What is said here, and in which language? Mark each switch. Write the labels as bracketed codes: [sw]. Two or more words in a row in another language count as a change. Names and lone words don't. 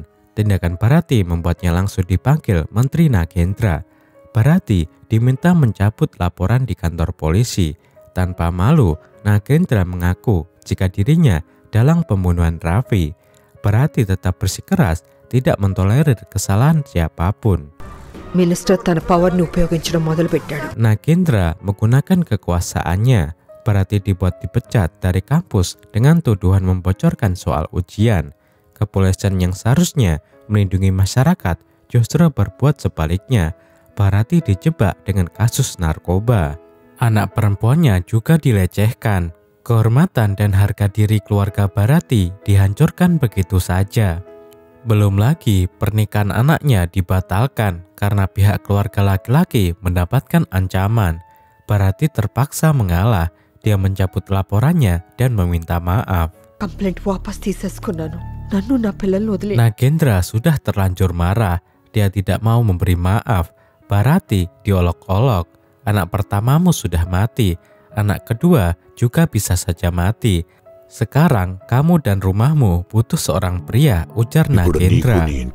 [id] Tindakan Bharati membuatnya langsung dipanggil Menteri Nagendra. Bharati diminta mencabut laporan di kantor polisi. Tanpa malu, Nagendra mengaku jika dirinya dalang pembunuhan Raffi. Bharati tetap bersikeras tidak mentolerir kesalahan siapapun. [te] Minister tana power-ni ఉపయోగించడం మొదలుపెట్టాడు. [id] Nagendra menggunakan kekuasaannya. Bharati dibuat dipecat dari kampus dengan tuduhan membocorkan soal ujian. Kepolisian yang seharusnya melindungi masyarakat justru berbuat sebaliknya. Bharati dijebak dengan kasus narkoba. Anak perempuannya juga dilecehkan. Kehormatan dan harga diri keluarga Bharati dihancurkan begitu saja. Belum lagi pernikahan anaknya dibatalkan karena pihak keluarga laki-laki mendapatkan ancaman. Bharati terpaksa mengalah. Dia mencabut laporannya dan meminta maaf. [te] కంప్లైంట్ వాపస్ తీసేసుకున్నాను. నన్ను నా పిల్లల్ని వదిలే. [id] Nagendra sudah terlanjur marah. Dia tidak mau memberi maaf. Bharati diolok-olok. Anak pertamamu sudah mati. Anak kedua juga bisa saja mati. Sekarang kamu dan rumahmu butuh seorang pria, ujar Nagendra.